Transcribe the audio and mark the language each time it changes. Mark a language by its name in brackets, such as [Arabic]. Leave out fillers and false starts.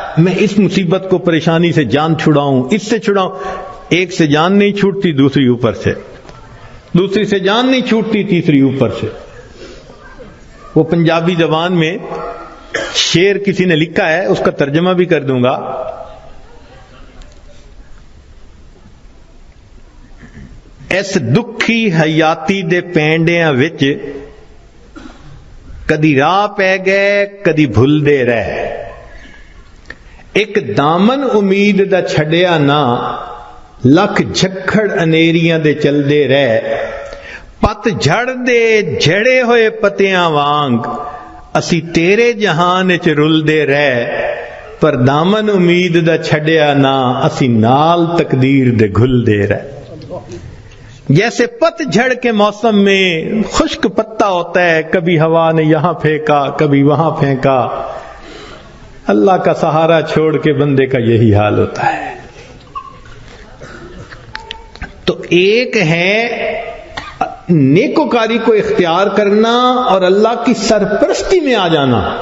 [Urdu] میں اس مصیبت کو، پریشانی سے جان چھڑاؤں، اس سے چھڑاؤں. ایک سے جان نہیں چھوٹتی، دوسری اوپر سے، دوسری سے جان نہیں چھوٹتی، تیسری اوپر سے. وہ پنجابی زبان میں شعر کسی نے لکھا ہے، اس کا ترجمہ بھی کر دوں گا. [Punjabi] اس دکھی حیاتی دے پینڈیاں وچ کدی راہ پہ گئے کدی بھول دے رہے، ایک دامن امید دا چھڑیا نہ، لکھ جھکڑ انیریاں دے چل دے رہے. پت جھڑ دے جھڑے ہوئے پتیاں وانگ، اسی تیرے جہان چ رل دے رہے، پر دامن امید دا چھڑیا نہ، اسی نال تقدیر دے گھل دے رہے. [Urdu] جیسے پت جھڑ کے موسم میں خشک پتا ہوتا ہے، کبھی ہوا نے یہاں پھینکا کبھی وہاں پھینکا، اللہ کا سہارا چھوڑ کے بندے کا یہی حال ہوتا ہے. تو ایک ہے نیکوکاری کو اختیار کرنا اور اللہ کی سرپرستی میں آ جانا.